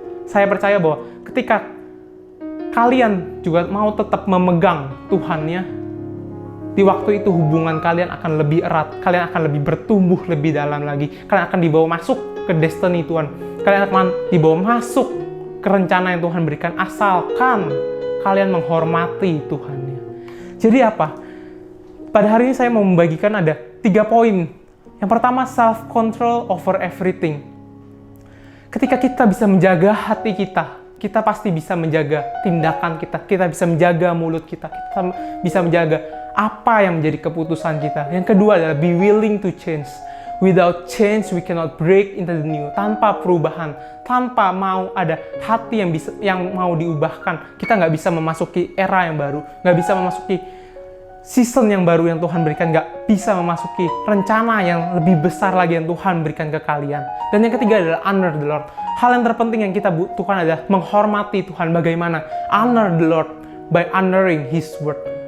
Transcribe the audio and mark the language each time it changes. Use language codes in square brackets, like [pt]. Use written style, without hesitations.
[id] Saya percaya bahwa ketika kalian juga mau tetap memegang Tuhannya, di waktu itu hubungan kalian akan lebih erat, kalian akan lebih bertumbuh lebih dalam lagi, kalian akan dibawa masuk ke destiny Tuhan, kalian akan dibawa masuk ke rencana yang Tuhan berikan, asalkan kalian menghormati Tuhannya. Jadi apa? Pada hari ini saya mau membagikan ada 3 poin. Yang pertama, [en] self-control over everything. [id] Ketika kita bisa menjaga hati kita pasti bisa menjaga tindakan kita bisa menjaga mulut kita bisa menjaga apa yang menjadi keputusan kita. Yang kedua adalah [en] be willing to change. Without change, we cannot break into the new. [id] Tanpa perubahan, tanpa mau ada hati yang mau diubahkan, kita nggak bisa memasuki era yang baru, nggak bisa memasuki season yang baru yang Tuhan berikan, nggak bisa memasuki rencana yang lebih besar lagi yang Tuhan berikan ke kalian. Dan yang ketiga adalah [en] honor the Lord. [id] Hal yang terpenting yang kita butuhkan adalah menghormati Tuhan. Bagaimana? [en] Honor the Lord by honoring His word.